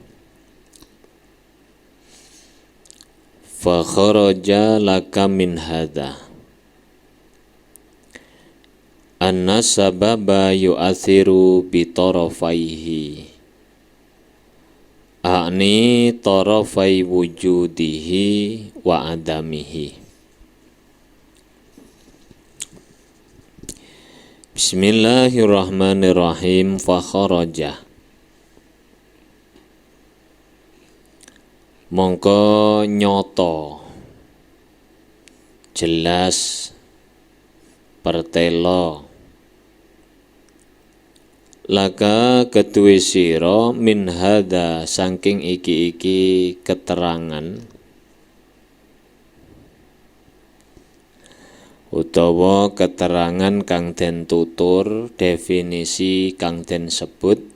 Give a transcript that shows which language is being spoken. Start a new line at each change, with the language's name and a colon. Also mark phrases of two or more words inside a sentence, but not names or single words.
Arabic: فخرج لك من هذا أن سببا يؤثر بطرفيه أعني طرفي وجوده وعدمه. بسم الله الرحمن الرحيم. فخرج,
Javanese: mongko nyoto jelas pertelo laka keduwe sira
Arabic: من هذا
Javanese: saking iki keterangan utawa keterangan kang den tutur, definisi kang den sebut